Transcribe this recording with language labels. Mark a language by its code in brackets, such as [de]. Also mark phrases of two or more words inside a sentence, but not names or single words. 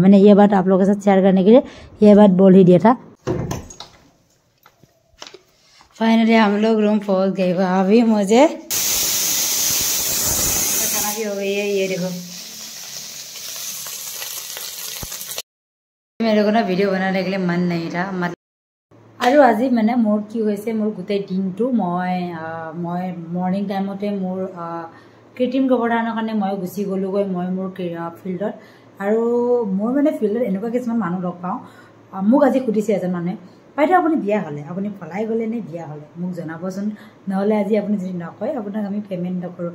[hi] मैंने ये बात आप लोगों के साथ शेयर करने के लिए ये बात बोल ही दिया था। फाइनली हम लोग रूम पहुंच गए। अभी मुझे खाना भी हो गई है, ये देखो। मेरे को ना वीडियो बनाने के लिए मन नहीं था, मतलब [as] আৰু আজি মানে মোৰ কি হৈছে, মোৰ গোটেই দিনটো মই [en] morning time [as] মোৰ ক্ৰিয়েটিভ গোवर्धনৰ কাৰণে মই গুচি গ'লোগৈ মই মোৰ ফিল্ডত। আৰু মই মানে ফিল্ডত এনেকুৱা কিছুমান মানুহ লগ পাওঁ, মোক আজি সুধিছে এজন মানুহে, বাইদেউ আপুনি বিয়া হ'লে, আপুনি পলাই গ'লে নে বিয়া হ'লে মোক জনাবচোন, নহ'লে আজি আপুনি যদি নকয় আপোনাক আমি পে'মেণ্ট নকৰোঁ।